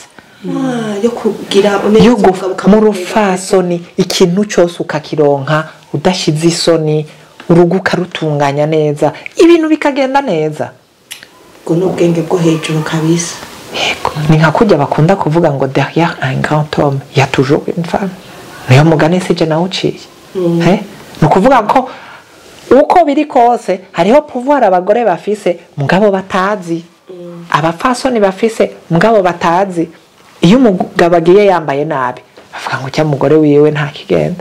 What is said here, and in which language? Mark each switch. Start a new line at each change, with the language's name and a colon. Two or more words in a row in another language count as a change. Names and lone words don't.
Rundi: yo kugira mu rufasoni. Ikintu cyose ukakironka udashize isoni, urugo ukarutunganya neza, ibintu bikagenda neza. N'ubwenge bwo hejuru kabisa. Yego, ni nka kujya bakunda kuvuga ngo
French: derrière un grand homme il y a toujours une femme.
Rundi: Niyo mugani sije nawe uciye. Ni ukuvuga ko uko biri kose hariho pouvoir abagore bafise mugabo batazi, abafasoni bafise mugabo batazi. Iyo umugabo agiye yambaye nabi bavuga ngo cya mugore wiwe nta kigenda.